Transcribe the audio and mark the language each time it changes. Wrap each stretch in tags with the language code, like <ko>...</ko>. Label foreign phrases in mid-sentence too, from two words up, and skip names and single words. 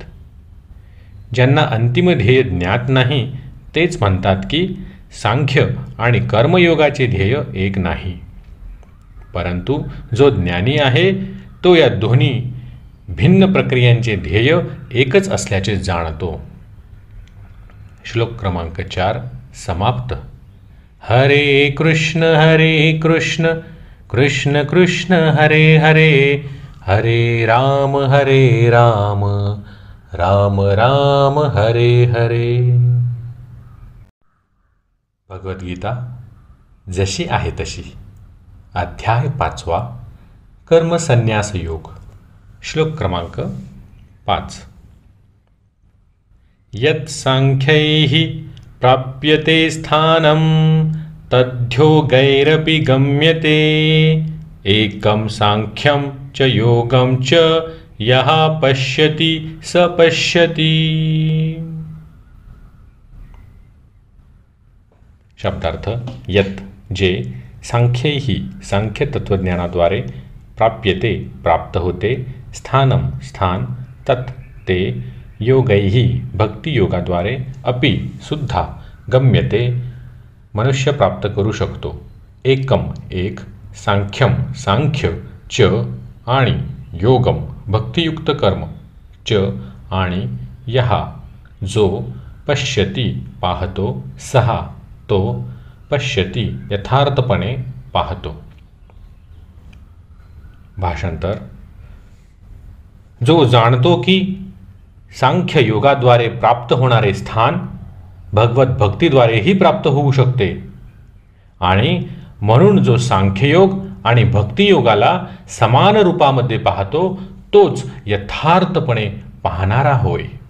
<mr>ज्यांना अंतिम ध्येय ज्ञात नाही तेच म्हणतात की सांख्य आणि कर्मयोगाचे ध्येय एक नाही, परंतु जो ज्ञानी आहे तो या दोन्ही भिन्न प्रक्रियांचे ध्येय एकच असल्याचे जाणतो. श्लोक क्रमांक 4 समाप्त.</mr> <sa>हरे कृष्ण कृष्ण कृष्ण हरे हरे, हरे राम राम राम हरे हरे.</sa> <mr>भगवद्गीता जशी आहे तशी. अध्याय 5 कर्मसन्न्यास योग. श्लोक क्रमांक 5.</mr> <sa>यत् सांख्यैः प्राप्यते स्थानं तद्योगैरपि गम्यते, एकं सांख्यं च योगं च यः पश्यति स पश्यति.</sa> <mr>शब्दार्थ. यत् जे, सांख्यैहि सांख्य तत्वज्ञानाद्वारे, प्राप्यते प्राप्त होते, स्थानम स्थान, तत् ते, योगैहि भक्तियोगाद्वारे, अपि सुद्धा, गम्यते मनुष्य प्राप्त करू शकतो, एकम एक, सांख्यम सांख्य, च आणि योगम भक्तियुक्त कर्म, च आणि यः जो, पश्यति पाहतो, सहा तो, पश्यति यथार्थपणे पाहतो. भाषांतर. जो जाणतो की सांख्य योगाद्वारे प्राप्त होणारे स्थान भगवत भक्तीद्वारेही प्राप्त होऊ शकते आणि म्हणून जो सांख्ययोग आणि भक्तियोगाला समान रूपामध्ये पाहतो तोच यथार्थपणे पाहणारा होय.</mr>